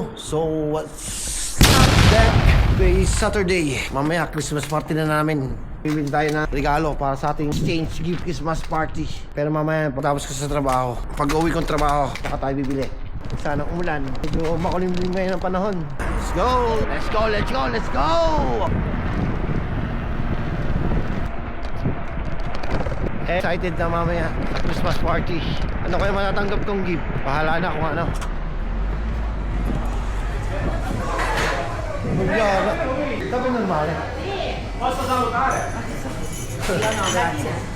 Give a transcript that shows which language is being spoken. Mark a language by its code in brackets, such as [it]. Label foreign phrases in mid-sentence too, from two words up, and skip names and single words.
[en] So, what's that? Today is Saturday. [tl] Mamaya, [en] Christmas party [tl] na namin. Bibili tayo ng regalo para sa ating [en] exchange gift Christmas party. [tl] Pero mamaya, pagtapos ko sa trabaho, pag-uwi kong trabaho, saka tayo bibili. Sana umulan. Medyo makulimlim ngayon ang panahon. [en] Let's go! Let's go! Let's go! Let's go! [tl] Excited na mamaya sa [en] Christmas party. [tl] Ano kaya matatanggap kong gift? Bahala na kung ano. [it] Buongiorno. Dove normale? Posso salutare? Io no, grazie.